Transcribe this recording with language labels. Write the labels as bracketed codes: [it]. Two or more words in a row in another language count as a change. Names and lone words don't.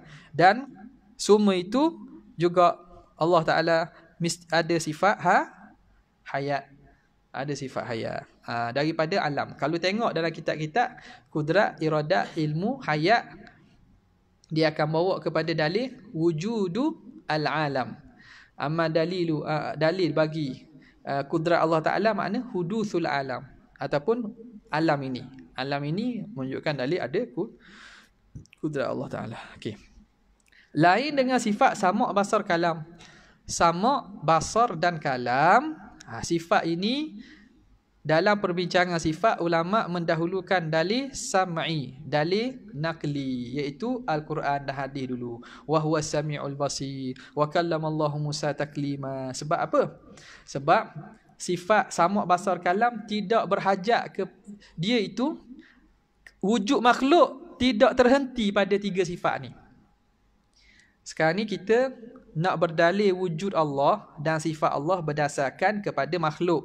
[ms] Dan semua itu juga Allah Taala ada sifat hayat. Ada sifat hayat daripada alam. Kalau tengok dalam kitab-kitab kudrat, iradat, ilmu, hayat, dia akan bawa kepada dalil [ar] وجود العالم. [ms] Amma dalil bagi kudrat Allah Taala makna [ar] حدوث العالم [ms] ataupun alam ini. Alam ini menunjukkan dalil ada kudrat Allah Taala. Okey. Lain dengan sifat sama' basar kalam. Sama', basar dan kalam, sifat ini dalam perbincangan sifat ulama mendahulukan dalil sam'i, dalil naqli, iaitu Al-Quran dan hadis dulu. [ar] وهو السميع البصير وكلم الله موسى تكليما. [ms] Sebab apa? Sebab sifat sama' basar kalam tidak berhajat ke dia itu, wujud makhluk tidak terhenti pada tiga sifat ni. Sekarang ni kita nak berdalil wujud Allah dan sifat Allah berdasarkan kepada makhluk.